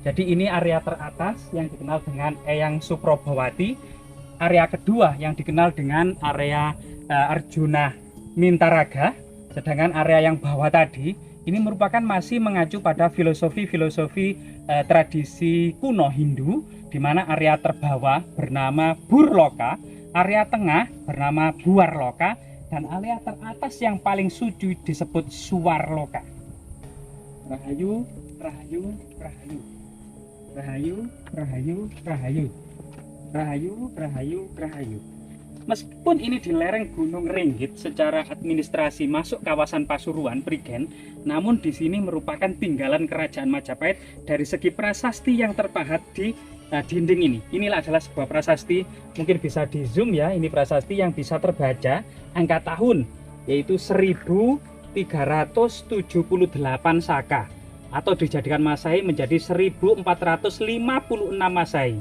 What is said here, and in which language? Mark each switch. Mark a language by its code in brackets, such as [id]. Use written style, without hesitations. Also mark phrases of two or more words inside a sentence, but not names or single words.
[id] Jadi ini area teratas yang dikenal dengan Eyang Suprabhawati, area kedua yang dikenal dengan area Arjuna Mintaraga, sedangkan area yang bawah tadi ini merupakan masih mengacu pada filosofi tradisi kuno Hindu, di mana area terbawah bernama Burloka, area tengah bernama Buarloka, dan area teratas yang paling suci disebut Suwarloka. Rahayu, rahayu, rahayu. Rahayu, rahayu, rahayu. Rahayu, rahayu, rahayu. Meskipun ini di lereng Gunung Ringgit, secara administrasi masuk kawasan Pasuruan, Prigen, namun di sini merupakan tinggalan kerajaan Majapahit dari segi prasasti yang terpahat di dinding ini. Inilah adalah sebuah prasasti, mungkin bisa di zoom ya, ini prasasti yang bisa terbaca angka tahun, yaitu 1378 Saka, atau dijadikan Masehi menjadi 1456 Masehi.